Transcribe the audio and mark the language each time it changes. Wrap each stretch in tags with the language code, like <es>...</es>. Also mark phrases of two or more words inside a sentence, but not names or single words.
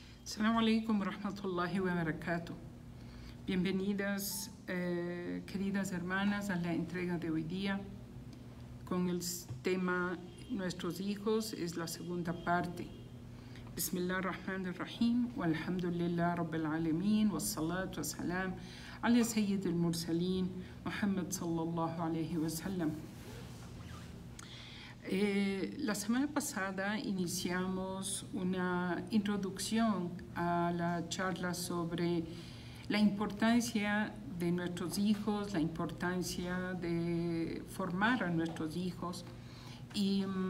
<ar>السلام عليكم ورحمة الله وبركاته.</ar> <es>Bienvenidas, queridas hermanas, a la entrega de hoy día con el tema Nuestros hijos. Es la segunda parte.</es> <ar>بسم الله الرحمن الرحيم، والحمد لله رب العالمين، والصلاة والسلام على سيد المرسلين، محمد صلى الله عليه وسلم.</ar> <es>La semana pasada iniciamos una introducción a la charla sobre la importancia de nuestros hijos, la importancia de formar a nuestros hijos y</es>